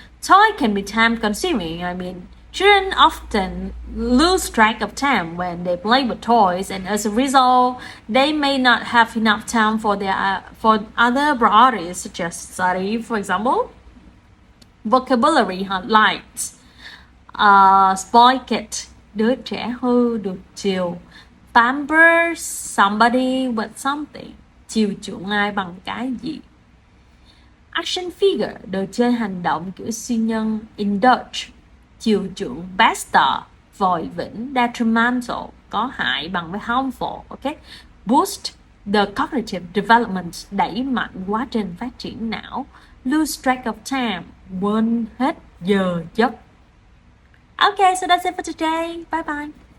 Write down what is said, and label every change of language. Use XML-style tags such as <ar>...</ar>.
<en>Toy can be time consuming. Children often lose track of time when they play with toys, and as a result, they may not have enough time for other priorities such as study, for example. Vocabulary highlights. Spoil kid,</en> <vi>đứa trẻ hư được chiều.</vi> <en>Pamper somebody with something,</en> <vi>chiều chuộng ai bằng cái gì.</vi> <en>Action figure,</en> <vi>đồ chơi hành động kiểu siêu nhân.</vi> <en>Indulge,</en> <vi>chiều chuộng. Better, vội vĩnh. Detrimental, có hại bằng với harmful. Okay?</vi> <en>Boost the cognitive development,</en> <vi>đẩy mạnh quá trình phát triển não.</vi> <en>Lose track of time,</en> <vi>quên hết giờ giấc.</vi> <en>Okay, so that's it for today. Bye bye.</en>